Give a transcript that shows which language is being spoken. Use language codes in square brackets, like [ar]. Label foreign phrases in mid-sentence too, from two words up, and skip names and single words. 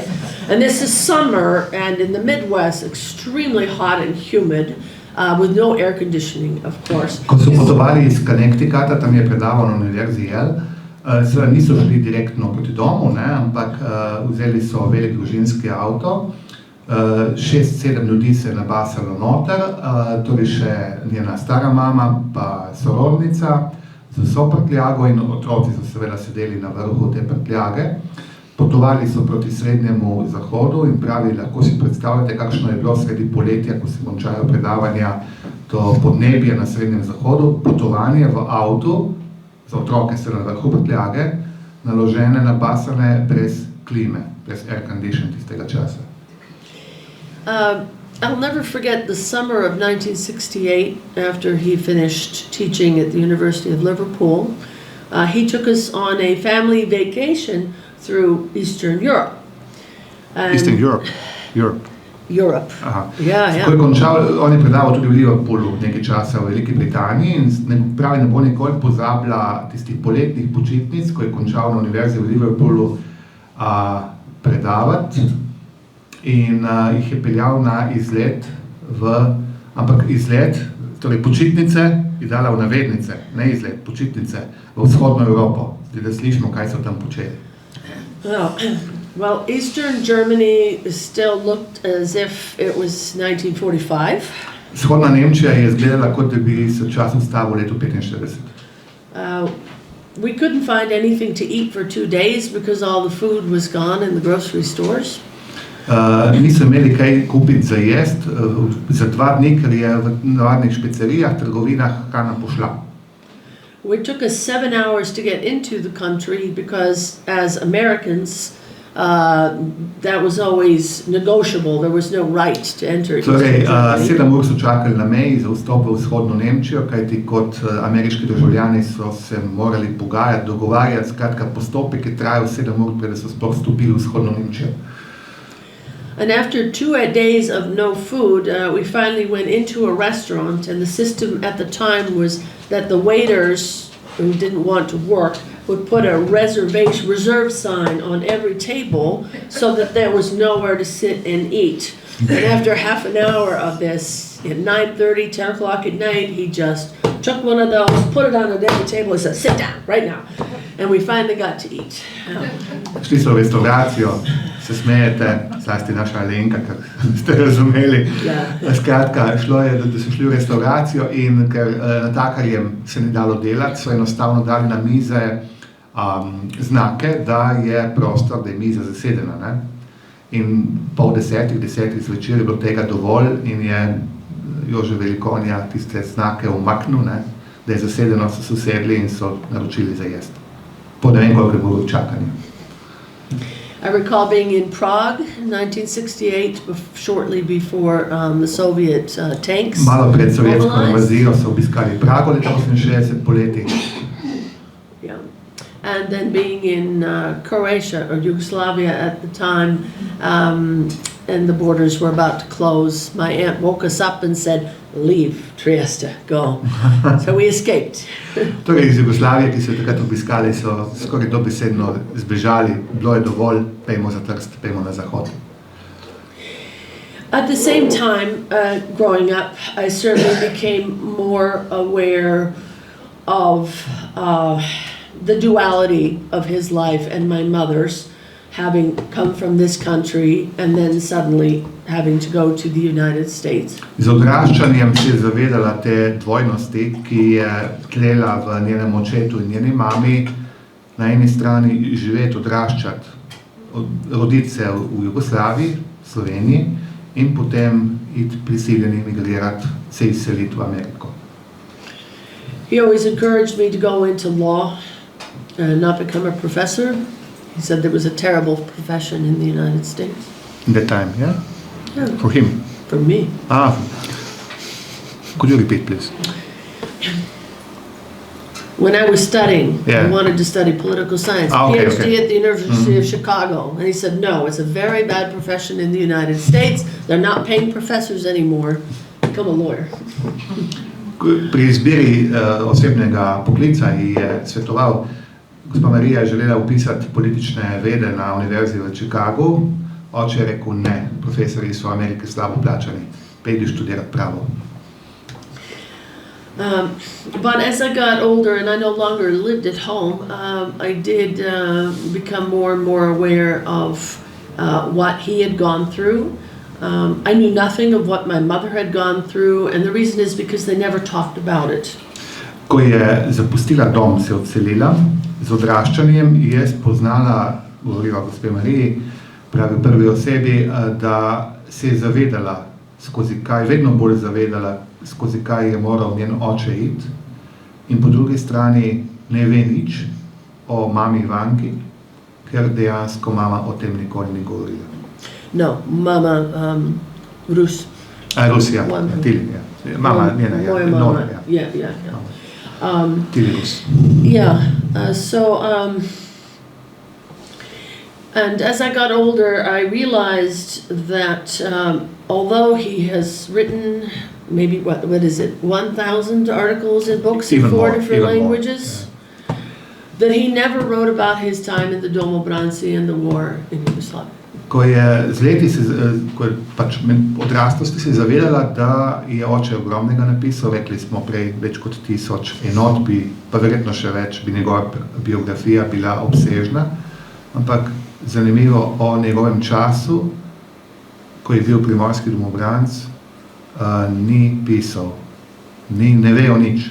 [en] And this is summer, and in the Midwest, extremely hot and humid, with no air conditioning, of course. [sl] Ko so potovali iz Connecticuta, tam je predaval na univerzi Yale, seveda niso šli direktno proti domu, ne, ampak vzeli so velik družinski avto, 6-7 ljudi se je nabasalo noter, torej še njena stara mama, pa sorodnica z vso prtljago in otroci so seveda sedeli na vrhu te prtljage. Potovali so proti srednjemu zahodu in pravi, lahko si predstavljate, kakšno je bilo sredi poletja, ko se končajo predavanja, to podnebje na srednjem zahodu, potovanje v avtu, za otroke se na vrhu prtljage, naložene, nabasane brez klime, brez [en] air condition [sl] tistega časa. [en] I'll never forget the summer of 1968, after he finished teaching at the University of Liverpool. He took us on a family vacation through Eastern Europe. Eastern Europe? Europe. Aha. [sl] Ja. Ko je končal, on je predaval tudi v Liverpoolu nekaj časa v Veliki Britaniji in pravi, ne bo nikoli pozabila tistih poletnih počitnic, ko je končal na univerzi v Liverpoolu predavati. In jih je peljal na izlet torej počitnice, je dala v navednice, ne izlet, počitnice v vzhodno Evropo, da slišimo, kaj so tam počeli. [en] Well, Eastern Germany still looked as if it was 1945. [sl] Vzhodna Nemčija je izgledala, kot da bi se čas ustavil v letu 45. [en] We couldn't find anything to eat for 2 days because all the food was gone in the grocery stores. [sl] Niso imeli kaj kupiti za jest za 2 dni, ker je v navadnih špecerijah, trgovinah hrana pošla. [en] It took us 7 hours to get into the country because as Americans, that was always negotiable. There was no right to enter. [sl] Torej, 7 ur so čakali na meji za vstop v vzhodno Nemčijo, kajti kot ameriški državljani so se morali pogajati, dogovarjati, skratka postopek je trajal 7 ur, preden so sploh vstopili v vzhodno Nemčijo. [en] And after 2 days of no food, we finally went into a restaurant, and the system at the time was that the waiters who didn't want to work would put a reserve sign on every table so that there was nowhere to sit and eat. And after half an hour of this, at 9:30, 10 o'clock at night, he just took one of those, put it on the dinner table and said, sit down, right now. And we finally got to eat. [sl] Šli so v restauracijo, se smejete, zlasti naša Alenka, ker ste razumeli. Skratka, šlo je, da so šli v restauracijo in ker natakarjem se ni dalo delati, so enostavno dali na mize znake, da je prostor, da je miza zasedena. Ne? In 9:30 zvečer je bilo tega dovolj in je Jože Velikonja tiste znake umaknil, ne? Da je zasedeno, so sedli in so naročili za jesti. Po ne vem, koliko je bilo čakanja. [en] I recall being in Prague in 1968, shortly before the Soviet tanks. [sl] Malo pred sovjetsko invazijo so obiskali Prago leta 68 poleti. [en] Yeah. And then being in Croatia or Yugoslavia at the time, and the borders were about to close. My aunt woke us up and said, leave Trieste, go. So we escaped. [sl] Torej iz Jugoslavije, ki so takrat obiskali, so skoraj dobesedno zbežali, bilo je dovolj, pejmo za Trst, pejmo na zahod. [en] At the same time, growing up, I certainly became more aware of the duality of his life and my mother's, having come from this country and then suddenly having to go to the United States. [sl] Z odraščanjem se je zavedala te dvojnosti, ki je tlela v njenem očetu in njeni mami, na eni strani živeti, odraščati, roditi se v Jugoslaviji, Sloveniji in potem iti prisiljeni emigrirati, se izseliti v Ameriko. [en] He always encouraged me to go into law and not become a professor. He said there was a terrible profession in the United States. In that time, yeah? Yeah. For him? For me. Could you repeat, please? When I was studying, Yeah. I wanted to study political science, Okay, PhD okay. at the University of Chicago. And he said, no, it's a very bad profession in the United States. They're not paying professors anymore. Become a lawyer. [sl] Pri izbiri osebnega poklica ji je svetoval, gospa Marija je želela upisati politične vede na univerzi v Chicagu, oče je rekel ne, profesori so v Ameriki slabo plačani, pejdi študirati pravo. [en] But as I got older and I no longer lived at home, I did become more and more aware of what he had gone through. I knew nothing of what my mother had gone through, and the reason is because they never talked about it. [sl] Ko je zapustila dom, se odselila, z odraščanjem je spoznala, govoriva gospe Mariji, pravi v prvi osebi, da se je zavedala, skozi kaj, vedno bolj zavedala, skozi kaj je moral njen oče iti, in po drugi strani ne ve nič o mami Ivanki, ker dejansko mama o tem nikoli ni govorila. No, Mama Rus. Rusija, Tili, ja. Mama njena, ja. Moja mama, Nora, ja. [en] yeah. Tili Rus. Yeah, and as I got older, I realized that although he has written maybe, what is it, 1,000 articles and books in 4 different languages, that he never wrote about his time in the Domobranci and the war in Yugoslavia. [sl] Ko je z leti, ko je pač odraslosti se zavedala, da je oče ogromnega napisal, rekli smo prej več kot 1000 enot, pa verjetno še več, bi njegova biografija bila obsežna, ampak zanimivo o njegovem času, ko je bil primorski domobranc, ni pisal, ne vejo nič.